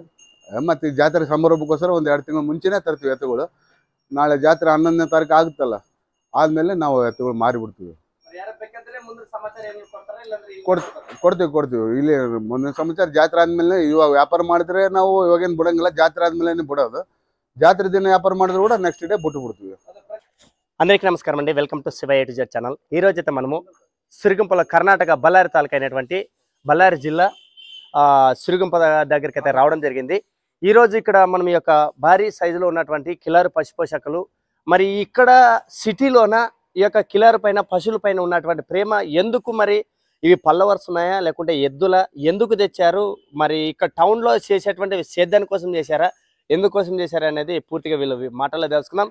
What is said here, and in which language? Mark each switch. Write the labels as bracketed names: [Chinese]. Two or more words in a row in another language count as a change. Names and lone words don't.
[Kannada] ಮತ್ತು ಈ ಜಾತ್ರೆ ಸಮಾರಂಭಕ್ಕೋಸ್ಕರ ಒಂದು 2 ತಿಂಗಳು ಮುಂಚೆನೇ ತರ್ತೀವಿ ಎತ್ತುಗಳು. ನಾಳೆ ಜಾತ್ರೆ 11ನೇ ತಾರೀಕು ಆಗುತ್ತಲ್ಲ, ಆದಮೇಲೆ ನಾವು ಎತ್ತುಗಳು ಮಾರಿಬಿಡ್ತೀವಿ. ಕೊಡ್ತೀವಿ. ಇಲ್ಲಿ ಮುಂದಿನ ಸಮಾಚಾರ ಜಾತ್ರೆ ಆದ್ಮೇಲೆ ಇವಾಗ ವ್ಯಾಪಾರ ಮಾಡಿದ್ರೆ ನಾವು ಇವಾಗೇನು ಬಿಡಂಗಿಲ್ಲ, ಜಾತ್ರೆ ಆದ್ಮೇಲೆ ಬಿಡೋದು. [Telugu] జాతర దిన వ్యాపారం ಮಾಡಿದ್ರು కూడా నెక్స్ట్ డే బుట్టుబుడుతుంది. అందరికీ నమస్కారం అండి. వెల్కమ్ టు శివ A to Z ఛానల్. ఈ రోజు అయితే మనము సిరిగుంపల కర్ణాటక బళ్ళారి తాలూకా అయినటువంటి బళ్ళారి జిల్లా సిరిగుంప దగ్గరికి అయితే రావడం జరిగింది. ఈ రోజు ఇక్కడ మనం ఈ యొక్క భారీ సైజులో ఉన్నటువంటి కిలారు పశుపోషకులు, మరి ఇక్కడ సిటీలోన ఈ యొక్క కిలారు పైన పశువుల పైన ఉన్నటువంటి ప్రేమ ఎందుకు, మరి ఇవి పల్లవర్స్ ఉన్నాయా లేకుంటే ఎద్దుల, ఎందుకు తెచ్చారు, మరి ఇక్కడ టౌన్లో చేసేటువంటి సేద్యాని కోసం చేశారా, ఎందుకోసం చేశారు అనేది పూర్తిగా వీళ్ళు మాటల్లో తెలుసుకుందాం.